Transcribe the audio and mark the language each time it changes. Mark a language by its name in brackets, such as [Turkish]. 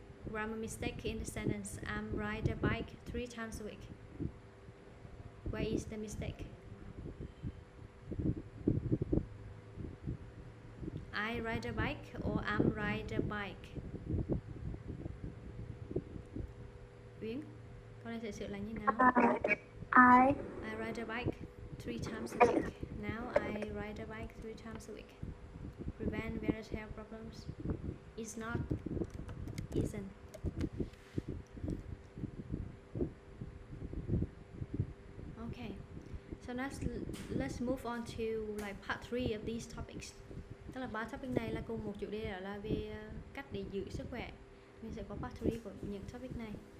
[English] Grammar mistake in the sentence. I'm ride a bike 3 times a week. Where is the mistake? I ride a bike or I'm ride a bike? [Vietnamese] Uyên, con này sẽ sửa lại như nào? [English] I ride a bike 3 times a week. Now I ride a bike 3 times a week. Prevent various health problems. It's not, isn't. Okay, so let's move on to like part 3 of these topics. [Vietnamese] Tức là 3 topic này là cùng một chủ đề, đó là về cách để giữ sức khỏe. Mình sẽ có part 3 của những topic này.